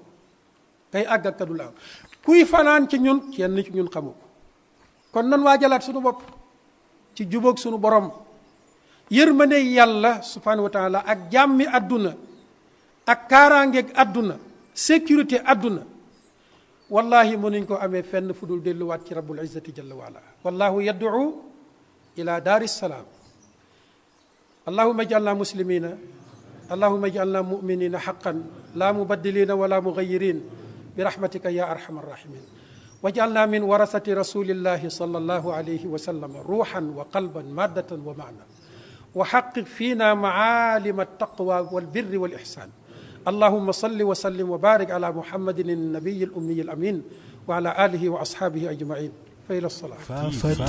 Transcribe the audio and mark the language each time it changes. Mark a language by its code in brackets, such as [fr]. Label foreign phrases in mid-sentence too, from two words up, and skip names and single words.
[wo] ko kay àgg ak kaddu la am kuy fanaan ci ñun kenn ci ñun xamu ko kon nan waa jalaat suñu bopp ci jubóog suñu borom yërmande yàlla [ar] سبحانه وتعالى [wo] ak jàmmi àdduna ak kaaraangeeg àdduna sécurité àdduna wallahi mënuñ ko amee fenn fu dul delluwaat [ar] ci رب العزة جل وعلا والله يدعو إلى دار السلام اللهم اجعلنا مسلمين اللهم اجعلنا مؤمنين حقا لا مبدلين ولا مغيرين برحمتك يا أرحم الراحمين واجعلنا من ورثة رسول الله صلى الله عليه وسلم روحا وقلبا مادة ومعنى وحقق فينا معالم التقوى والبر والإحسان اللهم صل وسلم وبارك على محمد النبي الأمي الأمين وعلى آله وأصحابه أجمعين فإلى الصلاة.